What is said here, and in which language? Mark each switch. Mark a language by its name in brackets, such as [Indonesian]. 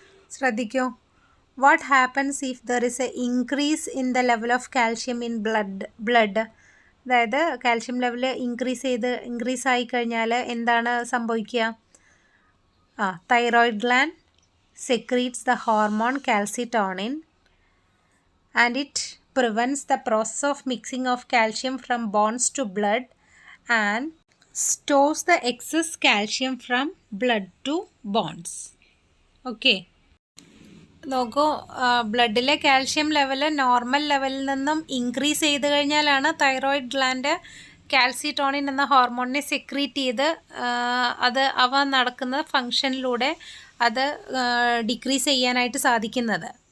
[English] ശ്രദ്ധിക്കൂ, what happens if there is a increase in the level of calcium in blood. [Malayalam] അതായത് calcium level increase ആയി കഴിഞ്ഞാൽ എന്താണ് സംഭവിക്കുക? [English] Thyroid gland secretes the hormone calcitonin and it prevents the process of mixing of calcium from bones to blood and stores the excess calcium from blood to bones. [Malayalam] Okay, നോക്കൂ, ബ്ലഡിലെ calcium level normal ലെവലിൽ നിന്നും increase ചെയ്ത് കഴിഞ്ഞാലാണ് thyroid gland calcitonin എന്ന ഹോർമോണിനെ secrete ചെയ്ത് അവ നടക്കുന്ന ഫങ്ഷനിലൂടെ അത് ഡിക്രീസ് ചെയ്യാനായിട്ട് സാധിക്കുന്നത്.